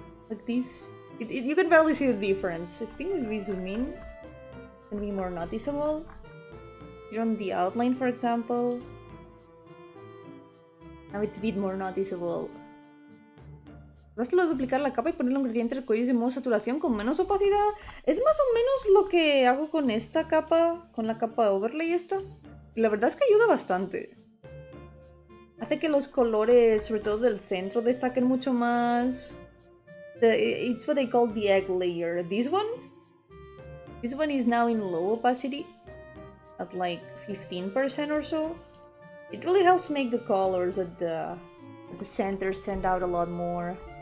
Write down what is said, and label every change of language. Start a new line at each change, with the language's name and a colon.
English: Like this. You can barely see the difference. I think if we zoom in, it can be more noticeable. Here on the outline, for example. Now it's a bit more noticeable.
Spanish: Basta duplicar la capa y poner un gradiente arcoíris de modo saturación con menos opacidad. Es más o menos lo que hago con esta capa, con la capa de overlay esta. Y la verdad es que ayuda bastante. Hace que los colores, sobre todo del centro, destaquen mucho más.
English: It's what I call the egg layer. This one is now in low opacity, at like 15% or so. It really helps make the colors at the center stand out a lot more.